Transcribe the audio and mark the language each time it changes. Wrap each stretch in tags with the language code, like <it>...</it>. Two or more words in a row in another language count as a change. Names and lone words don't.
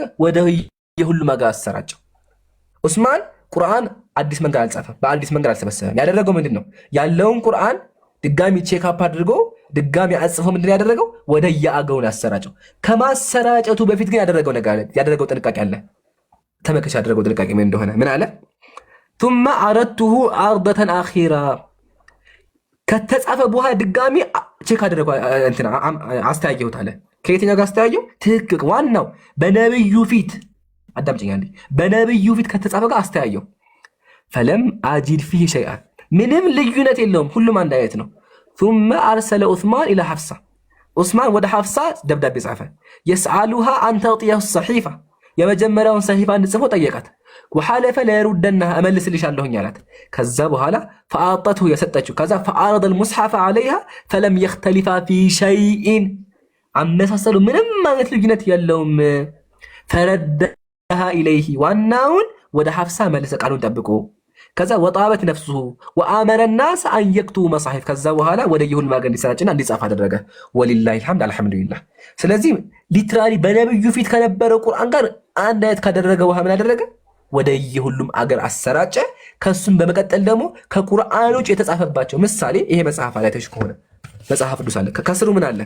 <am>ወደ የሁሉም አገር አሰራጨው። ዑስማን ቁርአን አዲስ መንገድ አልጻፈም፣ በአዲስ መንገድ አልሰበሰበም። ያደረገው ምንድን ነው? ያለውን ቁርአን ድጋሚ ቼክ አፕ አድርጎ ድጋሚ አጽፎ ምንድን ያደረገው? ወደ የአገውን ያሰራጨው። ከማሰራጨቱ በፊት ግን ያደረገው ነገር አለ፣ ያደረገው ጥንቃቄ አለ። ተመከሽ ያደረገው ጥንቃቄ ምን እንደሆነ ምን አለ?</am> <ar>ثم عرضته عرضة أخيرة፣</ar> <am>ከተጻፈ በኋላ ድጋሚ ቼክ አደረገው፣ እንትና አስተያየሁት አለ። ከየትኛው ጋር አስተያየው? ትክክል ዋናው በነብዩ ፊት አዳምጪኝ አንዴ፣ በነብዩ ፊት ከተጻፈ ጋር አስተያየው።</am> <ar>فلم أجد فيه شيئا፣</ar> <am>ምንም ልዩነት የለውም፣ ሁሉም አንድ አይነት ነው።</am> <ar>ثم أرسل عثمان إلى حفصة،</ar> <am>عثمان ወደ ሐፍሳ ደብዳቤ ጻፈ።</am> <ar>يسألها أن تعطيه الصحيفة፣</ar> <am>የመጀመሪያውን ሰሒፋ እንድጽፎ ጠየቃት።</am> <ar>وحلف لا يردنها</ar> <am>እመልስልሻለሁኝ አላት። ከዛ በኋላ فأعطته የሰጠችው። ከዛ</am> <ar>فعرض المصحف عليها فلم يختلفا في شيء،</ar> <am>አመሳሰሉ ምንም አይነት ልዩነት የለውም።</am> <ar>فردها إليه،</ar> <am>ዋናውን ወደ ሐፍሳ መለሰ ቃሉን ጠብቆ። ከዛ ወጣበት ነፍሱ</am> <ar>وأمر الناس أن يكتبوا مصحف፣</ar> <am>ከዛ በኋላ ወደ የሁሉም አገር እንዲሰራጭና እንዲጻፍ አደረገ።</am> <ar>ولله الحمد الحمد لله።</ar> <am>ስለዚህ ሊትራሊ በነብዩ ፊት ከነበረው ቁርአን ጋር አንድ አይነት ካደረገ በኋላ ምን አደረገ? ወደ የሁሉም አገር አሰራጨ። ከሱም በመቀጠል ደግሞ ከቁርአኖች የተጻፈባቸው ምሳሌ ይሄ መጽሐፍ አላይተሽ ከሆነ መጽሐፍ ቅዱስ አለ፣ ከስሩ ምን አለ?</am>